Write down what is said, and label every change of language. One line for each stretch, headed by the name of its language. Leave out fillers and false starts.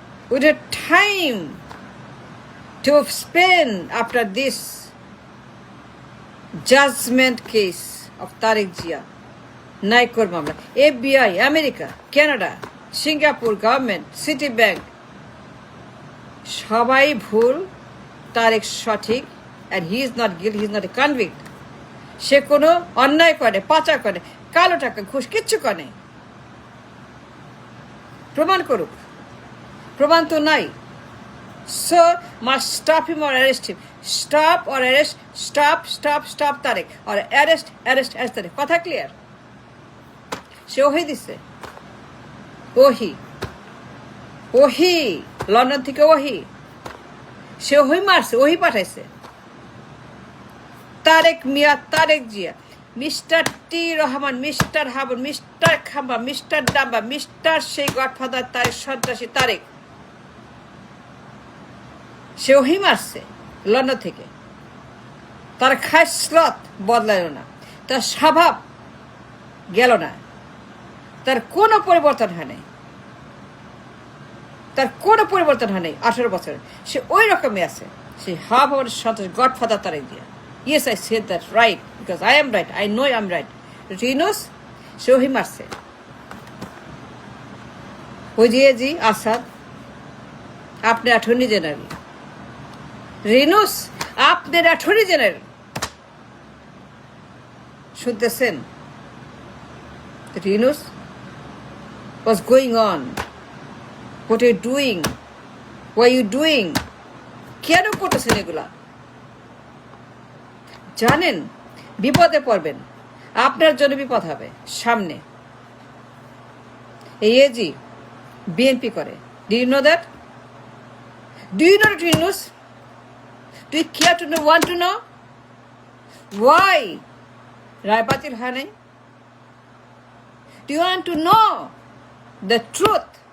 English: We don't have time to spend after this judgment case of Tariq Jia, Naikor Mamla, FBI, America, Canada, Singapore government, Citibank,
Bangla: সবাই ভুল, তারেক সঠিক,
English: and he is not guilty, he is not a convict.
Bangla: সে কোনো অন্যায় করে, পাচার করে, কালো টাকা, ঘুষ কিচ্ছু করে, প্রমাণ করুক। প্রমাণ তো নাই।
English: So must stop him or arrest him. Stop or arrest, stop, stop, stop Tariq, or arrest, arrest, arrest Tariq.
Bangla: কথা ক্লিয়ার? সে ওহি দিছে, ওহি, ওহি, লন্ডন থেকে ওহি, সে ওহি মারছে, ওহি পাঠাইছে। তারেক মিয়া, তারেক জিয়া, মিস্টার টি রহমান, মিস্টার হাবুন, মিস্টার খাম্বা, মিস্টার ডাম্বা, মিস্টার সেই গডফাদার তারেক, সন্ত্রাসী তারেক, সে ওহি মারছে লন্ডন থেকে। তার খাসলত বদলাইল না, তার স্বভাব গেল না, তার কোনো পরিবর্তন হয় নাই, তার কোনো পরিবর্তন হয় নাই। 18 বছর সে ওই রকমই আছে। সে হাবুন সন্ত্রাসী godfather Tarique Zia.
English: Yes, I said that right, because I am right. I know I'm right. Yunus, show him mercy.
Bangla: Ojiezi Assad, আপনি অ্যাটর্নি জেনারেল। রিনুস, আপনার অ্যাটর্নি জেনারেল। শুনতেছেন?
English: Yunus, what's going on? What are you doing? What are you doing?
Bangla: কেন করতেছেন এগুলা? জানেন বিপদে পড়বেন, আপনার জন্য বিপদ হবে সামনে। এই এজি বিএনপি করে।
English: Do you know that? Do you know that, Yunus? Do you care to know, want to know why
Bangla: রায় বাতিল হয় নাই?
English: Do you want to know the truth?